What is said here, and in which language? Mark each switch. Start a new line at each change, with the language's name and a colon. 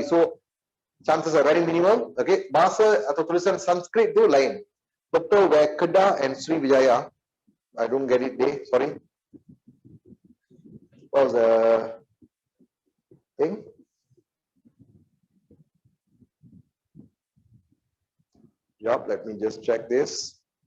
English: So, chances are very minimal.
Malay: Okay, bahasa atau tulisan Sanskrit tu lain. Betul
English: where Kedah and Sriwijaya, I don't get it there, sorry. What was the thing? Yup, let me just check this.